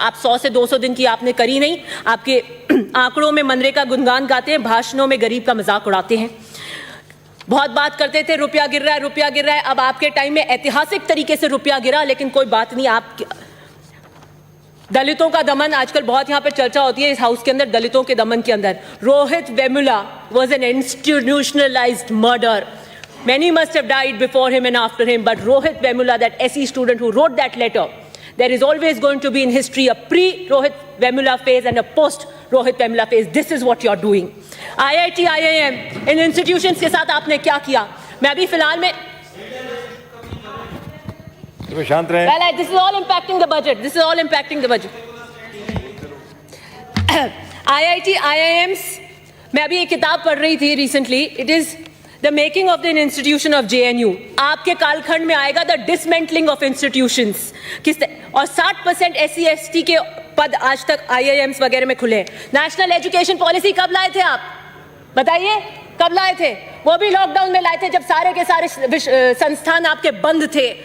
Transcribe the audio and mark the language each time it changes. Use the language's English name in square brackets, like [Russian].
[Hindi] आप 100 से 200 दिन की आपने करी नहीं। आपके आंकड़ों में मनरेगा गुणगान गाते हैं, भाषणों में गरीब का मजाक उड़ाते हैं। बहुत बात करते थे रुपया गिर रहा है, रुपया गिर रहा है। अब आपके टाइम में ऐतिहासिक तरीके से रुपया गिरा, लेकिन कोई बात नहीं। आप दलितों का दमन आजकल बहुत यहाँ पे चर्चा होती है इस हाउस के अंदर, दलितों के दमन के अंदर। [English] Rohit Vemula was an institutionalized murder. Many must have died before him and after him, but Rohit Vemula, that SE student who wrote that letter, there is always going to be in history a pre-Rohit Vemula phase and a post-Rohit Vemula phase. This is what you're doing. [Hindi] IIT, IIM, in institutions के साथ आपने क्या किया? मैं अभी फिलहाल में शांत रहे। [English] Well, this is all impacting the budget. This is all impacting the budget. [Hindi] IIT, IIMs, मैं अभी एक किताब पढ़ रही थी recently. [English] It is the making of an institution of JNU. [Hindi] आपके कालखंड में आएगा [English] the dismantling of institutions. [Hindi] और 60% SC/ST के पद आज तक IIMs वगैरह में खुले। नेशनल एजुकेशन पॉलिसी कब लाए थे आप? बताइए, कब लाए थे? वो भी लॉकडाउन में लाए थे जब सारे के सारे संस्थान आपके बंद थे।